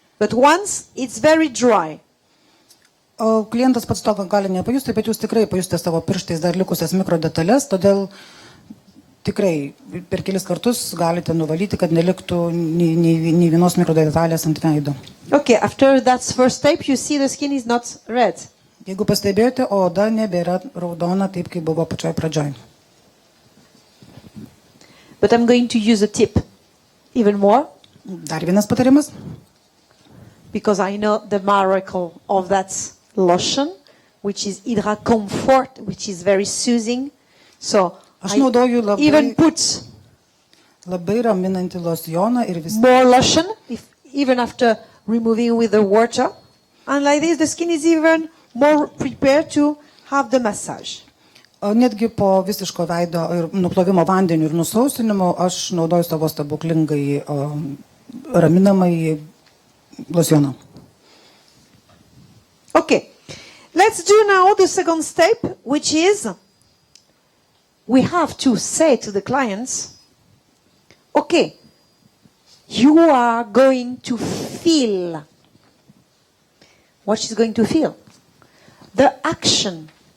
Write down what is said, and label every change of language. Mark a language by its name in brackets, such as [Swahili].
[English] But once it's very dry. [Lithuanian] O klientas pats to gali nepajusti, bet jūs tikrai pajustė savo pirštais dar likusias mikrodetalės, todėl tikrai per kelis kartus galite nuvalyti, kad neliktų nei vienos mikrodetalės ant veido. [English] Okay, after that first step, you see the skin is not red. [Lithuanian] Jeigu pastebėjote, oda nebėra raudona taip, kaip buvo pačioj pradžioj. [English] But I'm going to use a tip even more. [Lithuanian] Dar vienas patarimas. [English] Because I know the miracle of that lotion, which is Hydra Comfort, which is very soothing. So I even put [Lithuanian] labai raminantį losjoną ir [English] more lotion, even after removing with the water. And like this, the skin is even more prepared to have the massage. [Lithuanian] Netgi po visiško veido ir nuplovimo vandeniu ir nusausinimo aš naudoju savo stebuklingai raminamai losjoną. [English] Okay, let's do now the second step, which is we have to say to the clients, okay, you are going to feel. What she's going to feel? The action.